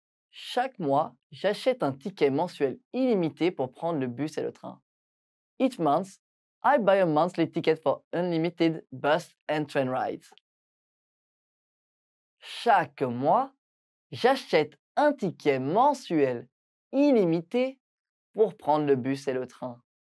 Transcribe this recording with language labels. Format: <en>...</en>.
<fr>Chaque mois, j'achète un ticket mensuel illimité pour prendre le bus et le train.</fr> <en>Each month, I buy a monthly ticket for unlimited bus and train rides.</en> <fr>Chaque mois, j'achète un ticket mensuel illimité pour prendre le bus et le train.</fr>